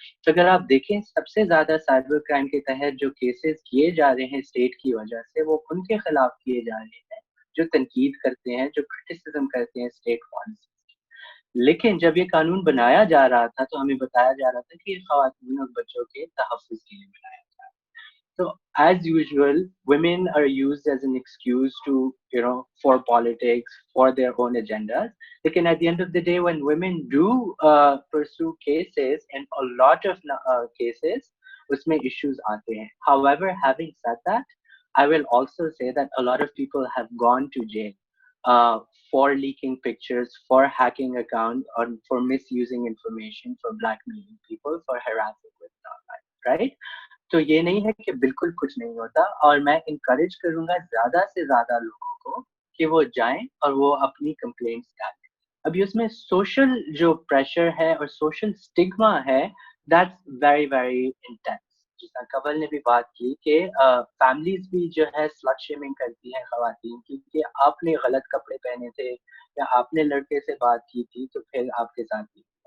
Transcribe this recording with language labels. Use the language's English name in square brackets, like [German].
[Urdu] تو اگر آپ دیکھیں سب سے زیادہ سائبر کرائم کے تحت جو کیسز کیے جا رہے ہیں اسٹیٹ کی وجہ سے, وہ ان کے خلاف کیے جا رہے ہیں جو تنقید کرتے ہیں, جو کرٹیسزم کرتے ہیں اسٹیٹ پالیسیز کی. لیکن جب یہ قانون بنایا جا رہا تھا تو ہمیں بتایا جا رہا تھا کہ یہ خواتین اور بچوں کے تحفظ کے لیے بنایا جا رہا ہے. [English] So as usual, women are used as an excuse to, for politics, for their own agendas. Lekin at the end of the day, when women do pursue cases, and a lot of cases, [Urdu] usme issues aate hain. [English] However, having said that, I will also say that a lot of people have gone to jail for leaking pictures, for hacking accounts, or for misusing information, for blackmailing people, for harassing women online, right? [Urdu] تو یہ نہیں ہے کہ بالکل کچھ نہیں ہوتا, اور میں انکریج کروں گا زیادہ سے زیادہ لوگوں کو کہ وہ جائیں اور وہ اپنی کمپلینٹس ڈالیں. ابھی اس میں سوشل جو پریشر ہے اور سوشل اسٹگما ہے, [English] That's very very intense. [Urdu] جس طرح کنول نے بھی بات کی کہ فیملیز بھی جو ہے سلٹ شیمنگ کرتی ہیں خواتین کی, کہ آپ نے غلط کپڑے پہنے تھے یا آپ نے لڑکے سے بات کی تھی تو پھر آپ کے ساتھ بھی.